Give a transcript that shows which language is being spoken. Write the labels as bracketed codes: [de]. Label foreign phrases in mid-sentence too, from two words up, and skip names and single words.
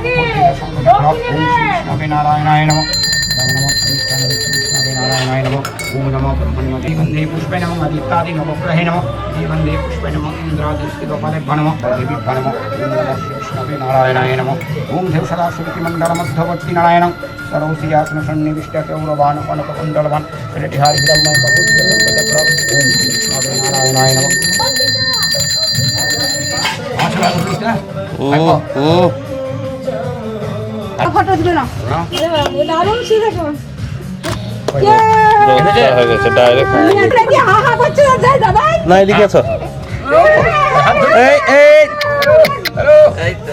[sa] नमः नारायणाय नमः ओम नमः ब्रह्मण्य गंधे पुष्पे नमः आदित्यादि नवग्रहे नमः गंधे पुष्पे नमः इंद्रादिस्थितफले भणमः देवी भणमः ओम नमः श्री विष्णवे नारायणाय नमः ओम देव सदाशिवमण्डल मध्यवर्ती नारायणं सर्वसिंहासन सन्निविष्ट गौरवान् कनककुण्डलवान् किरीटिहारि हिरण्मयं पवोद्धित शङ्खचक्रं ओम श्री विष्णवे नारायणाय नमः [bn] ফটো দিল না দারুণ ছিল এখন হয়ে গেছে ডাইরেক্ট হা হা করছে যাই দাদা না এদিকে আছো এই এই হ্যালো এই তো